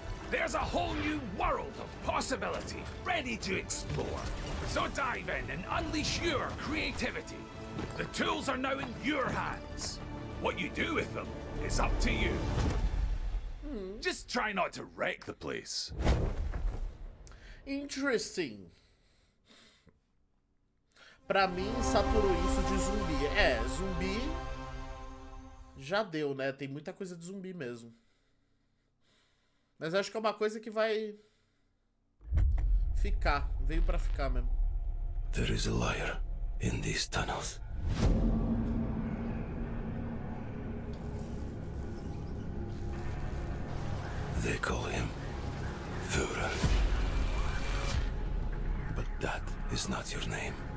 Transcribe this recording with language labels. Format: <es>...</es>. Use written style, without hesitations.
<en>There's a whole new world of possibility ready to explore. So dive in and unleash your creativity. The tools are now in your hands. What you do with them is up to you. Just try not to wreck the place. Interesting.</en> <pt>Pra mim, saturou isso de zumbi. É, zumbi já deu, né? Tem muita coisa de zumbi mesmo. Mas acho que é uma coisa que vai ficar. Veio pra ficar mesmo.</pt> <en>There is a liar in these tunnels. They call him Führer. But that is not your name.</en>